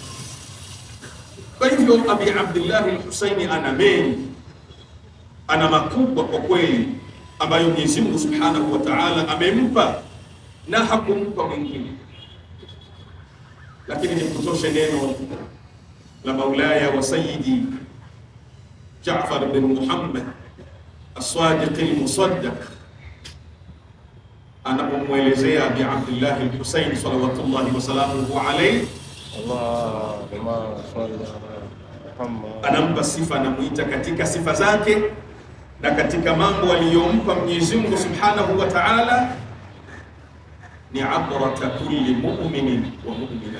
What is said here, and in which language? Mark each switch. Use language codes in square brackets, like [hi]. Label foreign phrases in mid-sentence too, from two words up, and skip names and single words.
[sw] Kwa hivyo Abi Abdullah al-Husaini ana mengi, ana makubwa kwa kweli ambayo Mwenyezi Mungu [ar] سبحانه وتعالى [sw] amempa na hakumpa mwingine. Lakini nikutoshe neno la Maulaya wa Sayyidi Jaafar bin Muhammad as-Sadiq al-Musaddaq anapomwelezea Abi Abdullah al-Husaini [ar] صلوات الله وسلامه عليه، اللهم صل على محمد, [sw] anampa sifa, anamuita katika sifa zake na katika mambo aliyompa Mwenyezi Mungu [ar] سبحانه وتعالى [sw] ni [ar] عبرة كل مؤمن ومؤمنة.